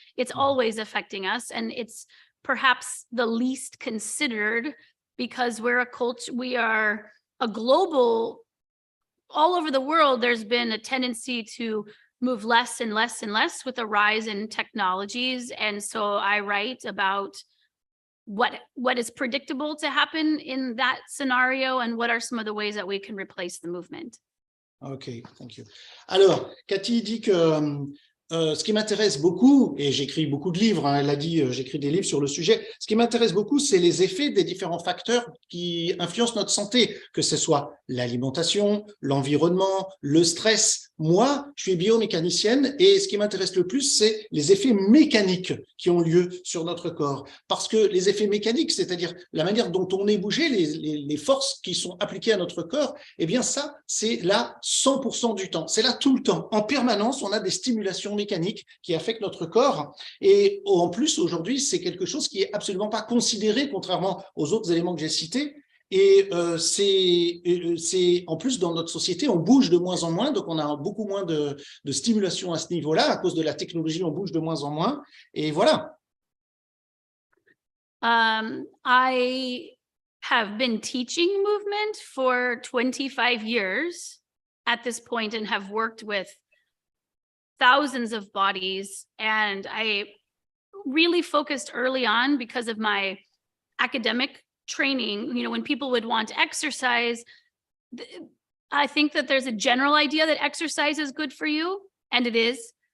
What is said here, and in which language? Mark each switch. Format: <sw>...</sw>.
<en>It's always affecting us, and it's perhaps the least considered because we're a culture, we are a global, all over the world, there's been a tendency to move less and less and less with the rise in technologies. And so I write about what is predictable to happen in that scenario, and what are some of the ways that we can replace the movement. OK, thank you.</en> <fr>Alors, Katy dit que ce qui m'intéresse beaucoup, et j'écris beaucoup de livres, elle a dit, j'écris des livres sur le sujet, ce qui m'intéresse beaucoup, c'est les effets des différents facteurs qui influencent notre santé, que ce soit l'alimentation, l'environnement, le stress. Moi, je suis biomécanicienne, et ce qui m'intéresse le plus, c'est les effets mécaniques qui ont lieu sur notre corps. Parce que les effets mécaniques, c'est-à-dire la manière dont on est bougé, les forces qui sont appliquées à notre corps, eh bien ça, c'est là 100% du temps. C'est là tout le temps. En permanence, on a des stimulations mécaniques qui affectent notre corps. Et en plus, aujourd'hui, c'est quelque chose qui est absolument pas considéré, contrairement aux autres éléments que j'ai cités. Et c'est en plus, dans notre société, on bouge de moins en moins, donc on a beaucoup moins de stimulation à ce niveau-là. À cause de la technologie, on bouge de moins en moins. Et voilà.</fr> <en>I have been teaching movement for 25 years at this point and have worked with thousands of bodies. And I really focused early on because of my academic training. You know, when people would want exercise, I think that there's a general idea that exercise is good for you, and it is.</en>